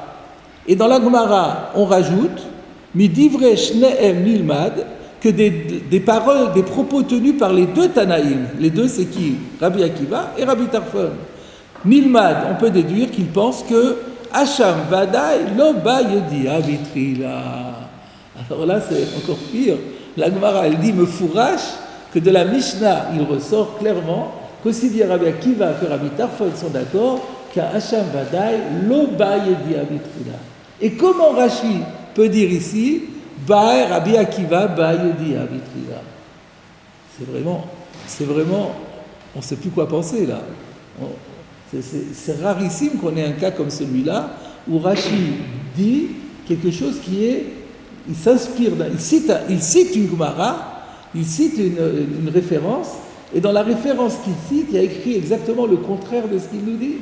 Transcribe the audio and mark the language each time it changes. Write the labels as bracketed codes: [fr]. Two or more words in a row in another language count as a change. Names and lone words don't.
[fr] Et dans la Gemara, on rajoute [he] מדברי שניהם נלמד, [fr] que des paroles, des propos tenus par les 2 Tanaïm. Les 2, c'est qui ? Rabbi Akiva et Rabbi Tarfon. Nilmad, on peut déduire qu'il pense que [he] חכם ודאי לא בעי ידיעה בתחילה. [fr] Alors là, c'est encore pire. La Gemara, elle dit Mefourash, que de la Mishnah, il ressort clairement qu'aussi bien Rabbi Akiva que Rabbi Tarfon sont d'accord qu'à [he] חכם ודאי לא בעי ידיעה בתחילה. [fr] Et comment Rashi peut dire ici [he] בעי רבי עקיבא בעי ידיעה בתחילה? [fr] C'est vraiment, on ne sait plus quoi penser là. C'est rarissime qu'on ait un cas comme celui-là où Rashi dit quelque chose il s'inspire, il cite une Gemara, il cite une référence, et dans la référence qu'il cite, il y a écrit exactement le contraire de ce qu'il nous dit.